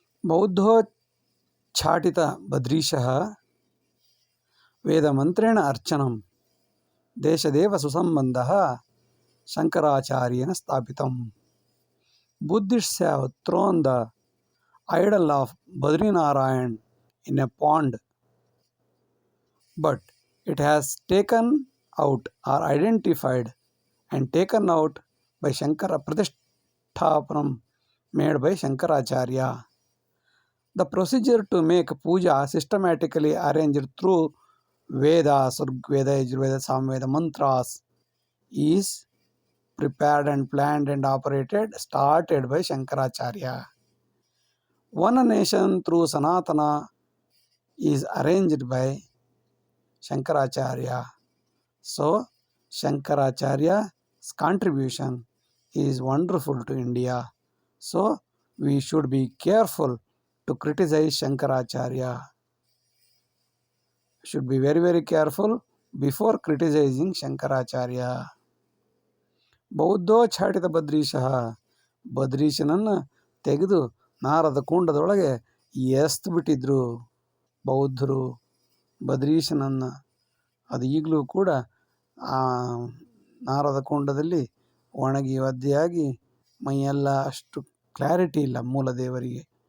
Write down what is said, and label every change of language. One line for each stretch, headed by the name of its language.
Sanskrit: ಬೌದ್ಧೋಚ್ಚಾಟಿತ ಬದ್ರೀಶಃ ವೇದಮಂತ್ರೇಣ ಅರ್ಚನಂ ದೇಶದೇವ ಸುಸಂಬಂಧಃ ಶಂಕರಾಚಾರ್ಯೇಣ ಸ್ಥಾಪಿತಂ.
English: Buddhists have thrown the idol of Badrinarayan in a pond, but it has taken out or identified and taken out by Shankara Pratishthāpanam made by Shankaracharya. The procedure to make puja systematically arranged through Vedas, Rigveda, Yajurveda, Samveda, mantras is prepared and planned and started by Shankaracharya. One nation through Sanatana is arranged by Shankaracharya. So Shankaracharya's contribution is wonderful to India. So we should be careful to criticize Shankaracharya. Should be very, very careful before criticizing Shankaracharya.
Sanskrit: ಬೌದ್ಧೋಚ್ಚಾಟಿತ ಬದ್ರೀಶಃ,
Kannada: ಬದ್ರೀಶನನ್ನು ತೆಗೆದು ನಾರದ ಕುಂಡದೊಳಗೆ ಎಸ್ತು ಬಿಟ್ಟಿದ್ರು ಬೌದ್ಧರು ಬದ್ರೀಶನನ್ನು. ಅದು ಈಗಲೂ ಕೂಡ ಆ ನಾರದ ಕುಂಡದಲ್ಲಿ ಒಣಗಿ ಒದ್ದೆಯಾಗಿ ಮೈಯೆಲ್ಲ ಅಷ್ಟು clarity ಇಲ್ಲ ಮೂಲ ದೇವರಿಗೆ.